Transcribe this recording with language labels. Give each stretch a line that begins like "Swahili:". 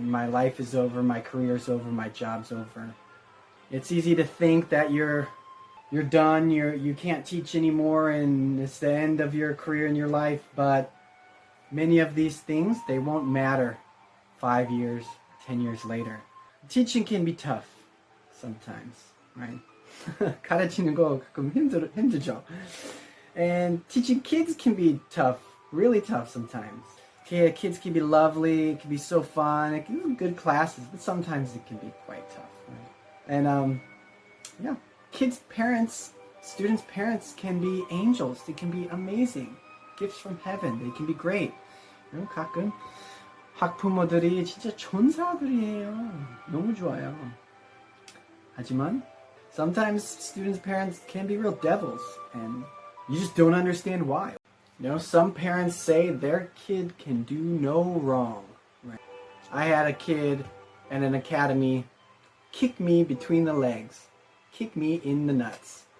English: My life is over, my career's over, my job's over. It's easy to think that you're done, you can't teach anymore, and it's the end of your career and your life, but many of these things, they won't matter 5 years, 10 years later. Teaching can be tough sometimes, right?
Korean: 가르치는 거 가끔 힘들죠.
English: And teaching kids can be tough, really tough sometimes. Yeah, kids can be lovely, it can be so fun, it can be good classes, but sometimes it can be quite tough, right? And yeah, kids' parents, students' parents can be angels, they can be amazing. Gifts from heaven, they can be great.
Korean: 가끔 학부모들이 진짜 천사들이에요. 너무 좋아요. 하지만
English: sometimes students' parents can be real devils, and you just don't understand why. You know, some parents say their kid can do no wrong. Right? I had a kid at an academy kick me between the legs, kick me in the nuts.